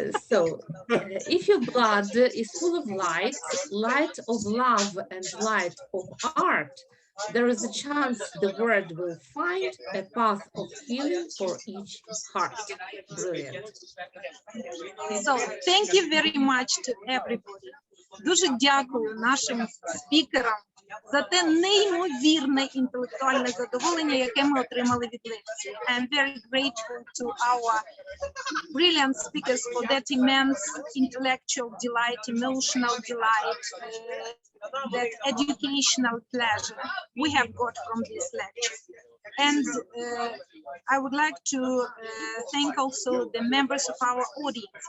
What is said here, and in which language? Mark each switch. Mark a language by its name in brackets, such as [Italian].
[English] If your blood is full of light, light of love and light of art, there is a chance the world will find a path of healing for each heart. Brilliant. So, thank you very much to everybody. [Ukrainian] Дуже дякую нашим спікерам за те неймовірне інтелектуальне задоволення, яке ми отримали від лекції. [English] I am very grateful to our brilliant speakers for that immense intellectual delight, emotional delight, that educational pleasure we have got from this lecture. And I would like to thank also the members of our audience.